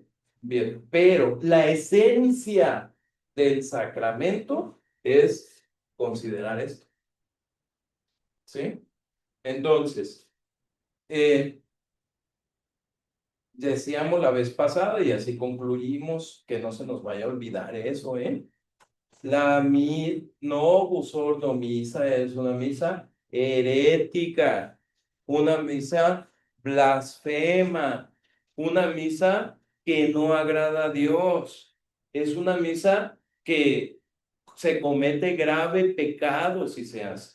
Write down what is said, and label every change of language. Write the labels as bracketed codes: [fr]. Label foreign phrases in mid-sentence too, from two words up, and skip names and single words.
[es] Bien, pero la esencia del sacramento es considerar esto, ¿sí? Entonces, decíamos la vez pasada y así concluimos que no se nos vaya a olvidar eso, ¿eh? Novus Ordo Misa es una misa herética, una misa blasfema, una misa que no agrada a Dios, es una misa que se comete grave pecado si se hace.